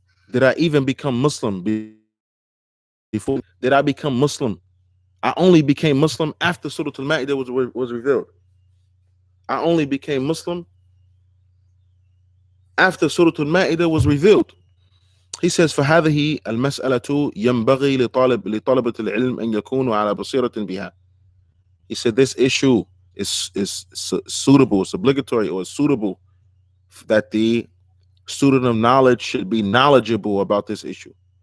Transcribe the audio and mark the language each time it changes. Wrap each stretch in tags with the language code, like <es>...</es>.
<en>Did I even become Muslim before? Did I become Muslim? I only became Muslim after Surah Al-Ma'idah was revealed. I only became Muslim after Surah Al-Ma'idah was revealed. He says,</en> <ar>فهذه المسألة ينبغي لطلبة العلم أن يكونوا على بصيرة بها.</ar> <en>He said this issue is suitable, it's obligatory or suitable that the student of knowledge should be knowledgeable about this issue.</en>